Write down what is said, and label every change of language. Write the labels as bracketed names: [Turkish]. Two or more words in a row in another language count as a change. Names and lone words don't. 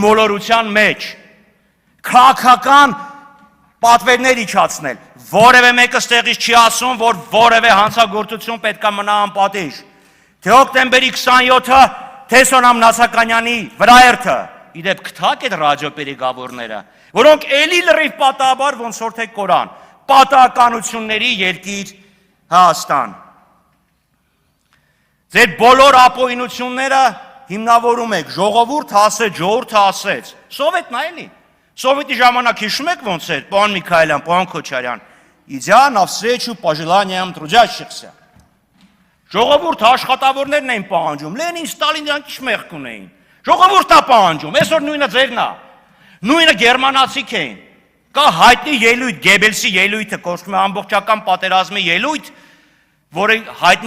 [Armenian] մոլորության մեջ, քաղաքական պատվերներ իջացնել։ Որևէ մեկը ստեղից չի ասում, որ որևէ հանցագործություն պետք է մնա անպատիժ։ Թե հոկտեմբերի 27-ը, թե Սոնամ Նասականյանի վրաերթը, իդեպ կթակ այդ ռադիոպերեգավորները, որոնք էլի լրիվ պատահաբար ոնց որ թե կորան, պատահականությունների երկիր Հայաստան։ Ձեր բոլոր ապօրինությունները հիմնավորում եք, ժողովուրդը ասեց, սովետն է էլի։ Սովետի ժամանակ հիշում եք ոնց էր, պարոն Միքայելյան, պարոն Քոչարյան, [Russian] идя навстречу пожеланиям трудящихся։ [Armenian] Ժողովուրդը աշխատավորներն էին պահանջում, Լենին, Ստալին դրանք ինչ մեղք ունեին։ Ժողովուրդն է պահանջում, այսօր նույնը ձերն է։ Նույնը գերմանացիք էին։ Կա հայտնի ելույթ, Գեբելսի ելույթը, կոչվում է ամբողջական պատերազմի ելույթ, որը հայտնի